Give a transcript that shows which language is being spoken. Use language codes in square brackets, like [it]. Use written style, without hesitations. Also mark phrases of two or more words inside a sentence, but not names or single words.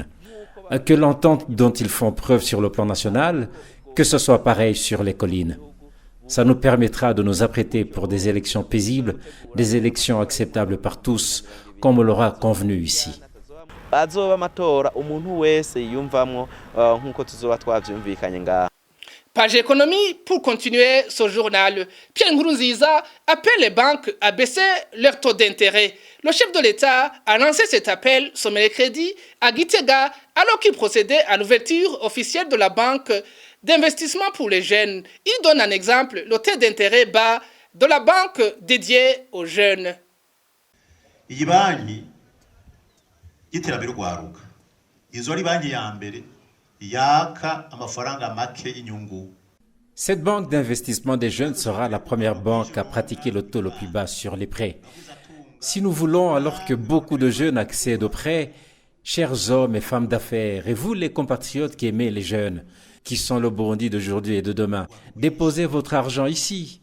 [fr] Que l'entente dont ils font preuve sur le plan national, que ce soit pareil sur les collines. Ça nous permettra de nous apprêter pour des élections paisibles, des élections acceptables par tous, comme on l'aura convenu ici. [rn] Bazoba amatora umuntu wese yumvamwo nkuko tuzoba twavyumvikanye ngaha. [fr] Page économie pour continuer ce journal. Pierre Nkurunziza appelle les banques à baisser leur taux d'intérêt. Le chef de l'État a lancé cet appel ce mercredi à Gitega alors qu'il procédait à l'ouverture officielle de la banque d'investissement pour les jeunes. Il donne un exemple, le taux d'intérêt bas de la banque dédiée aux jeunes. [rn] Iyi banki y'iterambere rwaruka izo ari banki ya mbere yaka amafaranga make y'inyungu. [fr] Cette banque d'investissement des jeunes sera la première banque à pratiquer le taux le plus bas sur les prêts. Si nous voulons, alors que beaucoup de jeunes accèdent aux prêts, chers hommes et femmes d'affaires, et vous les compatriotes qui aimez les jeunes, qui sont le Burundi d'aujourd'hui et de demain, déposez votre argent ici.